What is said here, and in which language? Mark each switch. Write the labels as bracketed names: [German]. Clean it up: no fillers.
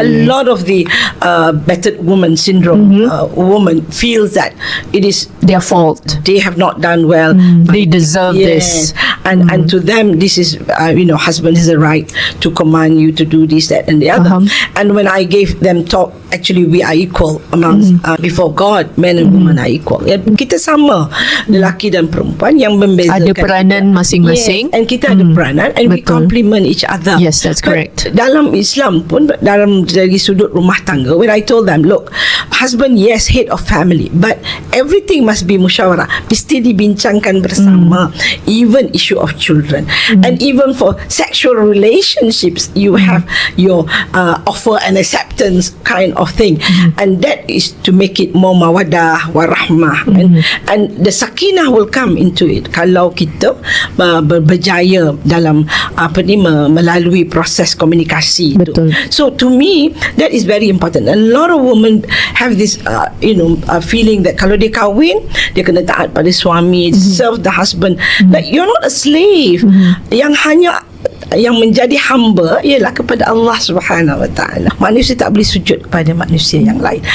[English] A lot of the battered woman syndrome woman feels that it is their fault. They have not done well. They deserve this. And to them, this is, husband has a right to command you to do this, that, and the other. And when I gave them talk, actually we are equal amongst before God, men and women are equal. [Malay] Kita sama, lelaki dan perempuan, yang membezakan ada peranan masing-masing. [English] And [Malay] kita ada peranan, [English] and we complement each other. Yes, that's correct. But [Malay] dalam Islam pun, dalam dari sudut rumah tangga, [English] when I told them, look, husband, yes, head of family, but everything must be [Malay] musyawarah, mesti dibincangkan bersama, [English] even issue of children. And even for sexual relationships, you have your offer and acceptance kind of thing, and that is to make it more mawadah warahmah, and the sakinah will come into it [Malay] kalau kita berjaya dalam melalui proses komunikasi itu. [English] So to me, that is very important. A lot of women have this feeling that [Malay] kalau dia kahwin, dia kena taat pada suami, [English] serve the husband. Like, you're not a slave. [Malay] Yang hanya yang menjadi hamba ialah kepada Allah Subhanahu Wa Taala. Manusia tak boleh sujud kepada manusia yang lain.